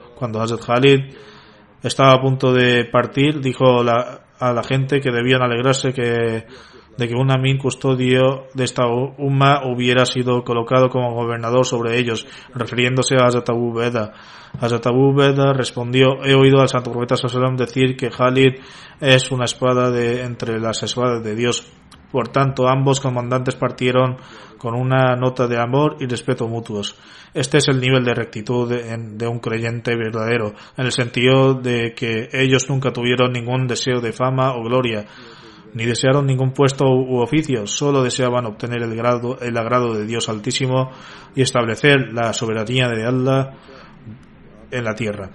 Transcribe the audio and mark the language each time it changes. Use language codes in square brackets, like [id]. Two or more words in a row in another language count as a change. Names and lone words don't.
[es] Cuando Hazrat Khalid estaba a punto de partir, dijo a la gente que debían alegrarse de que un amín custodio de esta umma hubiera sido colocado como gobernador sobre ellos, refiriéndose a Hazrat Abu Ubaidah. Hazrat Abu Ubaidah respondió: he oído al santo profeta [ar] صلى الله عليه وسلم [es] decir que Khalid es una espada entre las espadas de Dios. Por tanto, ambos comandantes partieron con una nota de amor y respeto mutuos. Este es el nivel de rectitud de un creyente verdadero, en el sentido de que ellos nunca tuvieron ningún deseo de fama o gloria, ni desearon ningún puesto u oficio, solo deseaban obtener el agrado de Dios Altísimo y establecer la soberanía de Allah en la tierra.